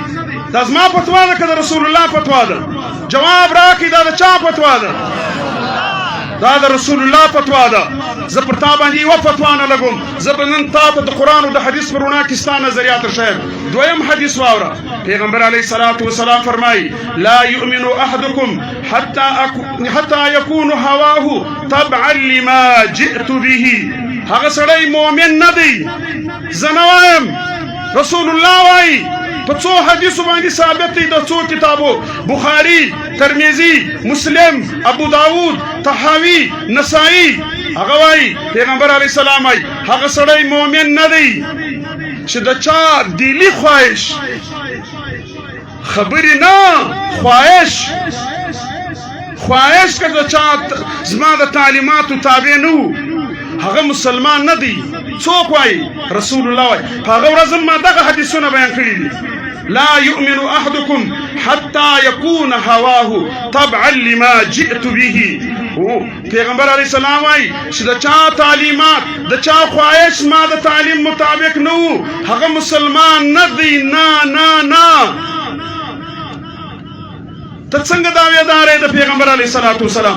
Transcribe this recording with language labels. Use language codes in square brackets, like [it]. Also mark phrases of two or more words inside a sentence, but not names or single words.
[ps] دا زما فتوا ده که د رسول الله فتوا ده؟ جواب راکړئ دا د چا فتوا ده؟ دا د رسول الله فتوا ده. زه پر تا باندې یوه فتوا نه لګوم، زه به نن تا ته د قرآن او د حدیث په رڼا کې ستا نظریات ښیم. دویم حدیث واوره، پیغمبر [ar] علیه الصلاة والسلام [ps] فرمایي [ar] لا یؤمن احدکم حتی یکون هواه تبعا لما جئت به. [ps] هغه سړی مؤمن نه دی. زه نه وایم، رسول الله وایي په څو حدیثو باندې ثابت دی، د څو کتابو بخاري، ترمذي، مسلم، ابو داود، طحاوي، نسائی. هغه وایي پیغمبر [ar] علیه السلام [ps] وایي هغه سړی مؤمن نه دی چې د چا دلی خواهش، خبرې نه خواهش که د چا زما د تعلیماتو تابع نه و، هغه مسلمان نه دی. څوک وایي؟ رسول الله وایي. په هغه ورځ ما دغه حدیثونه بیان کړي دي. [ar] لا یؤمن احدکم حتی یکون هواه تبعا لما جئت به. [ps] پیغمبر [ar] علیه السلام [ps] وایي چې د چا تعلیمات، د چا خواهش ما د تعلیم مطابق نه و، هغه مسلمان نه دی. نه نه نه، ته څنګه داویدار یې د پیغمبر [ar] علیه الصلاة والسلام؟